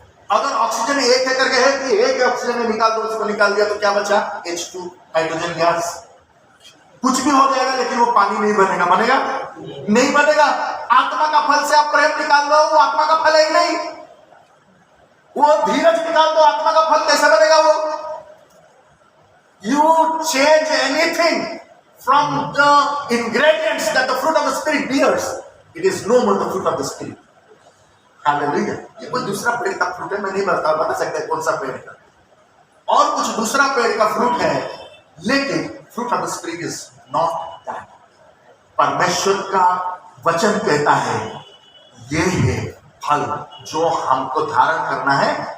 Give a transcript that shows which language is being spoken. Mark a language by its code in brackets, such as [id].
[hi] अगर ऑक्सीजन 1 है करके है कि 1 ऑक्सीजन में निकाल दो, उसको निकाल दिया तो क्या बचा? H2 hydrogen gas. कुछ भी हो जाएगा लेकिन वो पानी नहीं बनेगा। बनेगा? नहीं बनेगा। आत्मा का फल से आप प्रेम निकाल दो, वो आत्मा का फल है ही नहीं। वो धीरज निकाल दो, आत्मा का फल कैसे बनेगा? [en] वो you change anything from the ingredients that the fruit of the spirit bears, it is no more the fruit of the spirit. Hallelujah. [hi] ये कोई दूसरा पेड़ का फ्रूट है, मैं नहीं बता सकता कौन सा पेड़ है, और कुछ दूसरा पेड़ का फ्रूट है, लेकिन [en] Fruit of the spirit is not that. [hi] परमेश्वर का वचन कहता है ये है फल जो हमको धारण करना है।